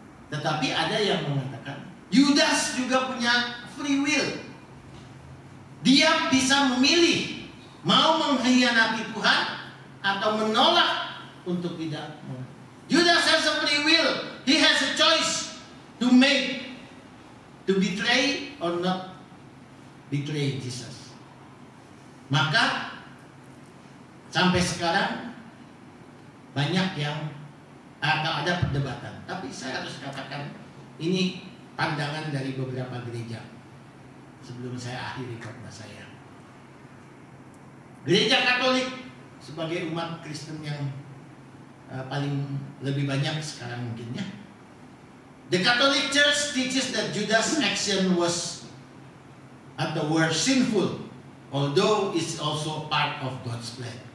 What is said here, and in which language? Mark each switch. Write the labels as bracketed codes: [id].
[id] Tetapi ada yang mengatakan Yudas juga punya free will. Dia bisa memilih mau mengkhianati Tuhan atau menolak untuk tidak. [en] Judas has a free will. He has a choice to make, to betray or not betray Jesus. [id] Maka sampai sekarang banyak yang atau ada perdebatan. Tapi saya harus katakan ini pandangan dari beberapa gereja. Sebelum saya akhiri khotbah saya, Gereja Katolik sebagai umat Kristen yang paling lebih banyak sekarang mungkinnya, [en] the Catholic Church teaches that Judas' action was were sinful, although it's also part of God's plan.